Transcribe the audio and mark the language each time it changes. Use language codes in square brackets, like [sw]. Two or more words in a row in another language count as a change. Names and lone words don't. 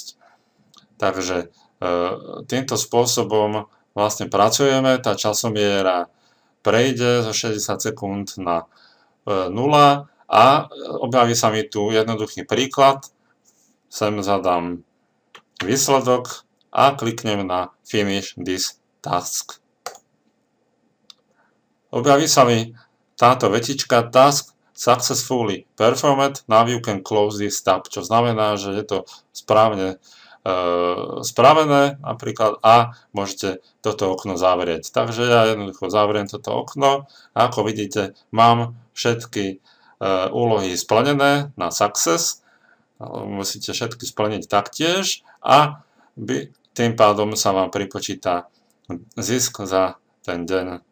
[sk] Takže týmto spôsobom vlastne pracujeme, tá časomiera prejde zo 60 sekúnd na 0 a objaví sa mi tu jednoduchý príklad. Sem zadám výsledok a kliknem na [en] Finish this task. [sk] Objaví sa mi táto vetička [en] Task successfully performed, now you can close this tab, [sk] čo znamená, že je to správne spravené napríklad a môžete toto okno zavrieť. Takže ja jednoducho zavriem toto okno a ako vidíte, mám všetky úlohy splnené na success. Musíte všetky splniť taktiež a tým pádom sa vám pripočíta zisk za ten deň.